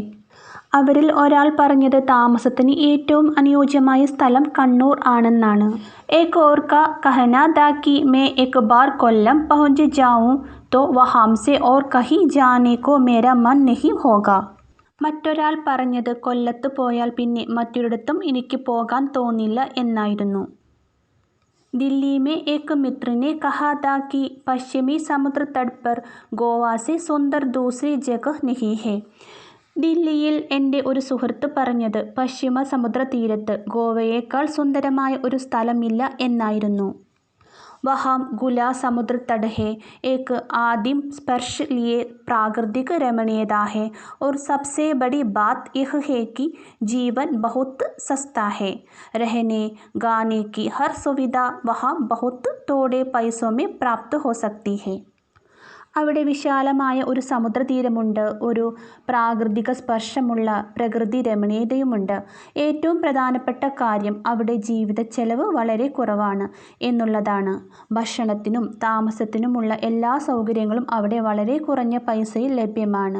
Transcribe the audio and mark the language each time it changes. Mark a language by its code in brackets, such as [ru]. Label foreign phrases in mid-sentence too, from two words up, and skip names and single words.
[ml] അവരിൽ ഒരാൾ പറഞ്ഞത് താമസത്തിന് ഏറ്റവും അനുയോജ്യമായ സ്ഥലം കണ്ണൂർ ആണെന്നാണ്. [hi] एक और का कहना था कि मैं एक बार कोल्लम पहुंच जाऊं तो वहां से और कहीं जाने को मेरा मन नहीं होगा. [ml] മറ്റൊരാൾ പറഞ്ഞത് കൊല്ലത്ത് പോയാൽ പിന്നെ മറ്റൊരിടത്തും എനിക്ക് പോകാൻ തോന്നില്ല എന്നായിരുന്നു. [hi] दिल्ली में एक मित्र ने कहा था कि पश्चिमी समुद्र तट पर गोवा से सुंदर दूसरी जगह नहीं है. [ml] ദില്ലിയിൽ എൻ്റെ ഒരു സുഹൃത്ത് പറഞ്ഞത് പശ്ചിമ സമുദ്ര തീരത്ത് ഗോവയേക്കാൾ സുന്ദരമായ ഒരു സ്ഥലമില്ല എന്നായിരുന്നു. [hi] वहां खुला समुद्र तट है. एक आदिम स्पर्श लिए प्राकृतिक रमणीयता है और सबसे बड़ी बात यह है कि जीवन बहुत सस्ता है. रहने गाने की हर सुविधा वहाँ बहुत थोड़े पैसों में प्राप्त हो सकती है. [ml] അവിടെ വിശാലമായ ഒരു സമുദ്രതീരമുണ്ട്, ഒരു പ്രാകൃതിക സ്പർശമുള്ള പ്രകൃതി രമണീയതയുമുണ്ട്. ഏറ്റവും പ്രധാനപ്പെട്ട കാര്യം അവിടെ ജീവിത ചെലവ് വളരെ കുറവാണ് എന്നുള്ളതാണ്. ഭക്ഷണത്തിനും താമസത്തിനുമുള്ള എല്ലാ സൗകര്യങ്ങളും അവിടെ വളരെ കുറഞ്ഞ പൈസയിൽ ലഭ്യമാണ്.